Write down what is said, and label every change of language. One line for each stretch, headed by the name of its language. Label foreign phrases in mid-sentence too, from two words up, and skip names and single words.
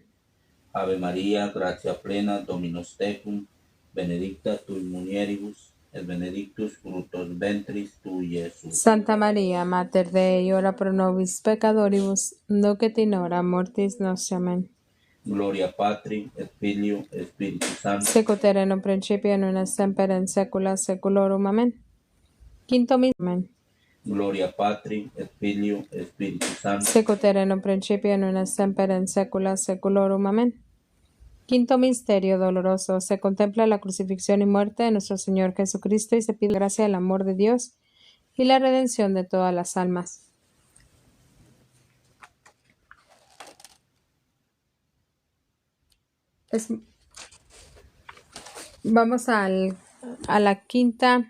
Latin: Ave María, gratia plena, Dominus tecum, benedicta tu in mulieribus, et benedictus fructus ventris tui, Iesus. Santa María, Mater Dei, ora pro nobis peccatoribus, nunc et in hora mortis nostre. Amén. Gloria Patri, et Filio, et Spiritus Sancto. Sicut erat in principio, nun et semper, in saecula saeculorum.
Spanish: Amén. Quinto misterio. Amén.
Latin: Gloria Patri, et Filio, et Spiritus Sancto. Sicut erat in principio, nun et semper, in saecula saeculorum. Amén.
Spanish: Quinto misterio doloroso. Se contempla la crucifixión y muerte de nuestro Señor Jesucristo y se pide la gracia del amor de Dios y la redención de todas las almas. Vamos a la quinta.